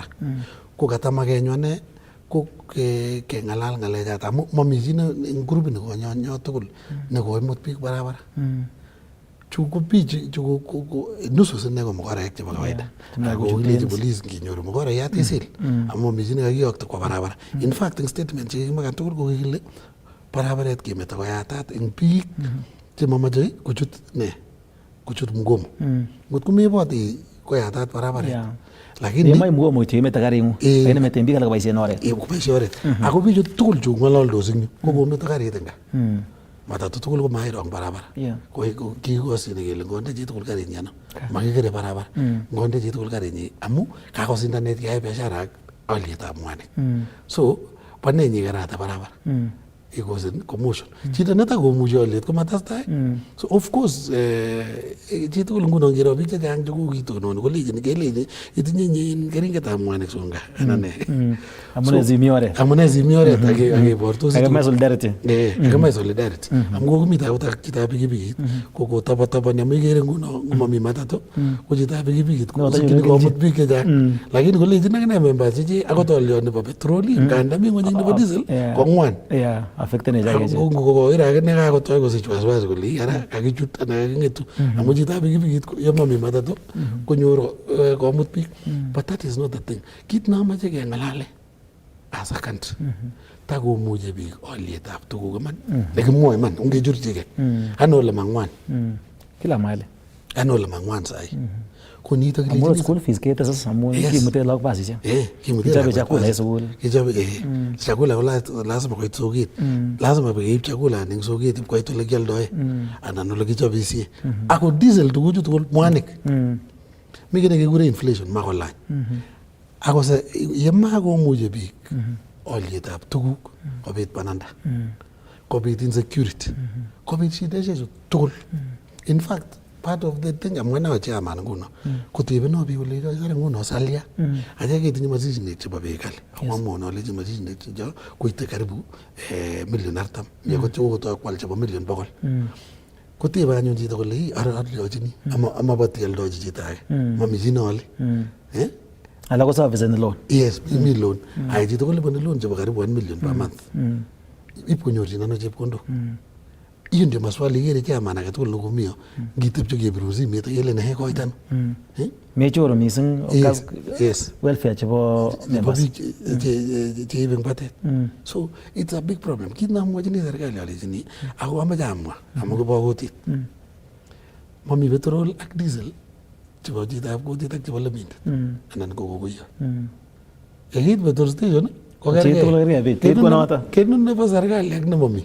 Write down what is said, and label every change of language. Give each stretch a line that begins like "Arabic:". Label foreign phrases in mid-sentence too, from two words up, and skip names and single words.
Kalenjin: Ko katamakenyu ane ko keng'alal ng'alechato amu mami chi eng grupit nekonyo tugul nekoimut biik barabara. chu ko biik chu ko nusu sine ko mokorek chebo kawaida ako kileji police nginyoru mokorayat isil amu mami chi nekakiyokto kwa barabara.
English: In fact
Kalenjin: eng statement chekimakan tugul ko kikile barabaret kemeto koyatat eng biik chemamache kuchut mgomo. Ngot ko meboti koyatat barabaret lakini yemai mgomo itemete karingu lakini meten biik alak koboisien oret. Koboisien oret. Ako bichu tugul chu ng'ololdos eng yu ko kometo karit eng gaa. Matatu tugul ko mairong barabara. Ko kikosine kele ngonde chi tugul karinyi ano. Makikere barabara. Ngonde chi tugul karinyi amu kakosindanet keyai biashara ak alyetab mwanik. So panenyi kerata barabara. Ikosen commotion. Chito netakomuchi alyet ko matestai. So
English: of course
Kalenjin: chi tugul nguno ngiro biik chechang chekokitonon kolechin kelechi itinye nyin keringetab mwanik songa anan ne. Amune zimi oret. Amune zimi oret akebortos. Akemai solidarity. Akemai solidarity. Amu kokomite akot ak chitab pikipikit ko kotabotoboni amu ikere nguno ngomami matatu ko chitab pikipikit kosikchini komut biik chechang. Lakini kolechin akine members chechi akot olyot nebo petrol nganda mi ng'weny nebo diesel ko ng'wan. Affectene chake. Kokoiro akine kakotoi kosich wasiwasi kole ara kakichut anan kaking'etu amu chitab pikipikit yomami matatu konyor komut biik.
English: But that is not the thing.
Kalenjin: Kit namache keng'alale
English: as a country
Kalenjin: takomuche biik olyetab tuguk iman nekimwoe iman ungechurchigei ano ole mang'wan
Swahili: kila mahali
Kalenjin: ano ole mang'wan sahi ko nito amu
English: school fees
Kalenjin: ketesas amu kimute lagok basisiek kichobe chakula en sukul kichobe chakula ko lazima koit soket lazima keib chakula ning soket koit ole kioldoe anan ole kichobisie ako diesel tuguchu tugul mwanik mi kit nekekure inflation makolany ako yemakomuche biik olyetab tuguk kobit bananda kobit insecurity kobit shideshek tugul.
English: In fact part of the thing
Kalenjin: amwene chairman nguno kotebeno biik kole kare nguno salia acha ketinye mashinishiek chebo bei kali amwamwon alechi mashinishiek checho koite karibu million 40 yako chokotoi kwal chebo million 100 kotebe anyun chito kole alyachini amabati aldochi chito age mami chi neole alak ko
English: service loan.
Kalenjin: Yes, mi loan. Ai chito kolipani loan chebo karibu
English: 1 million per month.
Kalenjin: Ip konyorchin ano chepkondok.
Swahili: Hiyo ndio maswali
Kalenjin: ikere chairman age tugul nekomio ngitepche kebiru simet kele nehe koitan. Mechoru mising welfare chebo members cheibe batet.
English: So it's a big problem.
Kalenjin: Kit namwachini serikali alechini ako amache amwa amu kobo kutit. Mami petrol ak diesel chebo chitab kutit ak chebo lemindet anan ko kokuyo. Yekiit petrol station ko kenun nebo serikali ak nemami.